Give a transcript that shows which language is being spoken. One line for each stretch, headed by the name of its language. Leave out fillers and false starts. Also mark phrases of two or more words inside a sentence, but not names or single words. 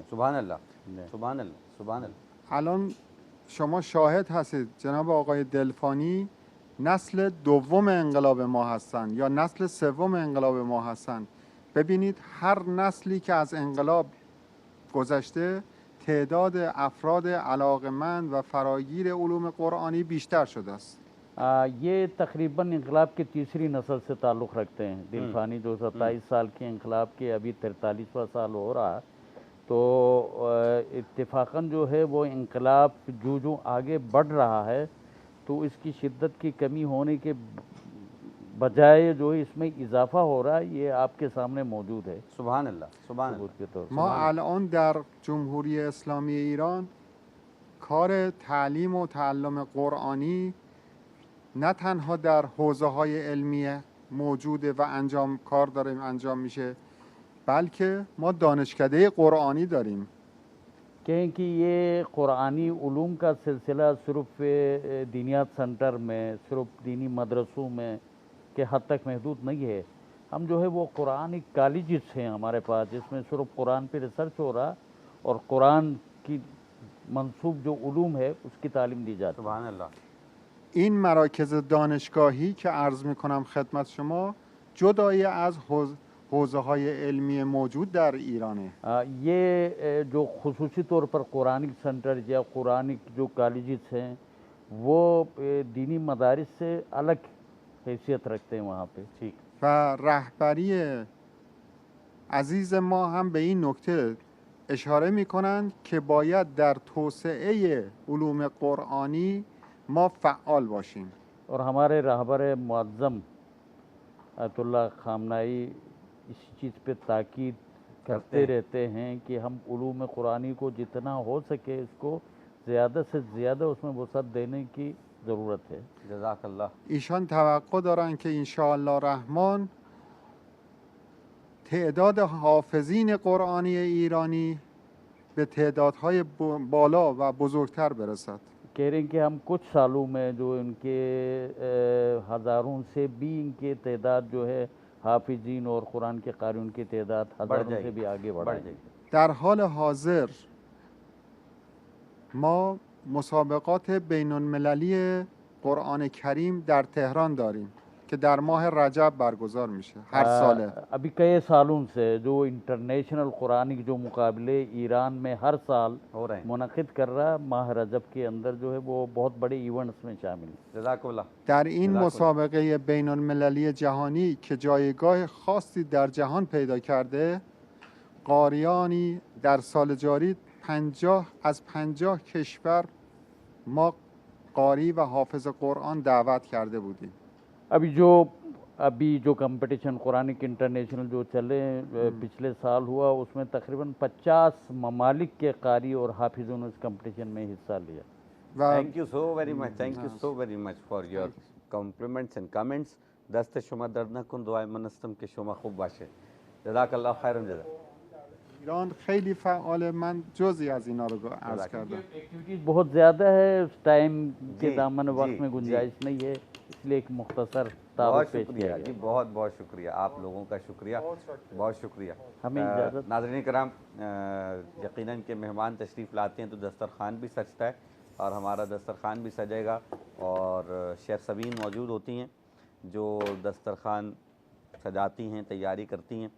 Arabic: سبحان اللہ. سبحان اللہ. سبحان اللہ.
Persian: الان شما شاهد هستید جناب آقای دلفانی نسل دوم انقلاب ما هستند یا نسل سوم انقلاب ما هستند. ببینید هر نسلی که از انقلاب گذشته تعداد افراد علاقمند و فراگیر علوم قرآنی بیشتر شده است.
Urdu: یہ تقریباً انقلاب کی تیسری نسل سے تعلق رکھتے ہیں. دلفانی جو 27 سال کے انقلاب کے ابھی 43واں سال ہو رہا، تو اتفاقاً جو ہے وہ انقلاب جو آگے بڑھ رہا ہے تو اس کی شدت کی کمی ہونے کے بجائے جو اس میں اضافہ ہو رہا ہے، یہ آپ کے سامنے موجود ہے.
Arabic: سبحان اللہ. سبحان اللہ.
Urdu: ثبوت کے طور پر.
Persian: ما الان در جمهوری اسلامی ایران کار تعلیم و تعلم قرآنی نه تنها در حوزه‌های علمی موجوده و کار داریم انجام میشه، بلکه ما دانشکده قرآنی داریم.
Urdu: کہیں کہ یہ قرآنی علوم کا سلسلہ صرف دینیات سنٹر میں، صرف دینی مدرسوں میں کے حد تک محدود نہیں ہے. ہم جو ہے وہ قرآنی کالجز ہیں ہمارے پاس، جس میں صرف قرآن پہ ریسرچ ہو رہا اور قرآن کی منسوب جو علوم ہے اس کی تعلیم دی جاتی ہے.
Arabic: سبحان اللہ.
Persian: این مراکز دانشگاهی که عرض میکنم خدمت شما جدای از حوزه‌های علمی موجود در ایرانه.
Urdu: یہ جو خصوصی طور پر
English: Quranic center
Urdu: یا قرآنک جو کالجز ہیں وہ دینی مدارس سے الگ حیثیت رکھتے ہیں وہاں پہ. ٹھیک.
Persian: و رهبری عزیز ما هم به این نکته اشاره میکنند که باید در توسعه علوم قرآنی ما فعال باشیم.
Urdu: اور ہمارے رہبر معظم آیت اللہ خامنائی اس چیز پہ تاکید کرتے رہتے ہیں کہ ہم علوم قرآنی کو جتنا ہو سکے اس کو زیادہ سے زیادہ اس میں وسعت دینے کی ضرورت ہے.
Arabic: جزاک اللہ.
Persian: ایشان توقع دارن که
Arabic: انشاءالله رحمان
Persian: تعداد حافظین قرآنی ایرانی به تعدادهای بالا و بزرگتر برسد.
Urdu: کہہ رہے ہیں کہ ہم کچھ سالوں میں جو ان کے ہزاروں سے بھی ان کی تعداد جو ہے حافظین اور قرآن کے قارئین کی تعداد ہزاروں سے بھی آگے بڑھ جائے گی.
Persian: در حال حاضر ما مسابقات بین المللی قرآن کریم در تهران داریم که در ماه رجب برگزار میشه هر ساله.
Urdu: ابھی کئی سالوں سے جو
English: international Quranic
Urdu: جو مقابلے ایران میں ہر سال ہو رہے ہیں. منعقد کر رہا ماہ رجب کے اندر جو ہے وہ بہت بڑے ایونٹس میں شامل ہیں.
Arabic: جزاک اللہ.
Persian: در این مسابقه بین المللی جهانی که جایگاه خاصی در جهان پیدا کرده، قاریانی در سال جاری 50 کشور ما قاری و حافظ قرآن دعوت کرده بودیم.
Urdu: ابھی جو
English: competition Quranic international
Urdu: جو چلے پچھلے سال ہوا اس میں تقریباً 50 ممالک کے قاری اور حافظوں نے اس کمپٹیشن میں حصہ لیا.
English: Thank you so very much. Thank you so very much for your compliments and comments.
Persian: دست شما درد نکن، دعای من هستم که شما خوب باشه.
Arabic: جزاک الله خیرا جزا.
Persian: ایران خیلی فعال، من جزئی از اینا رو عرض کردم.
Urdu: ایکٹیویٹیز بہت زیادہ ہے، اس ٹائم کے دامن وقت میں گنجائش نہیں ہے، اس لیے ایک مختصر بہت تعارف پیش شکریہ کیا جی، گیا. بہت بہت شکریہ آپ لوگوں کا شکریہ، بہت شکریہ. ہمیں اجازت. ناظرین کرام، یقیناً کہ مہمان تشریف لاتے ہیں تو دسترخوان بھی سجتا ہے اور ہمارا دسترخوان بھی سجے گا، اور شیخ سبین موجود ہوتی ہیں جو دسترخوان سجاتی ہیں، تیاری کرتی ہیں.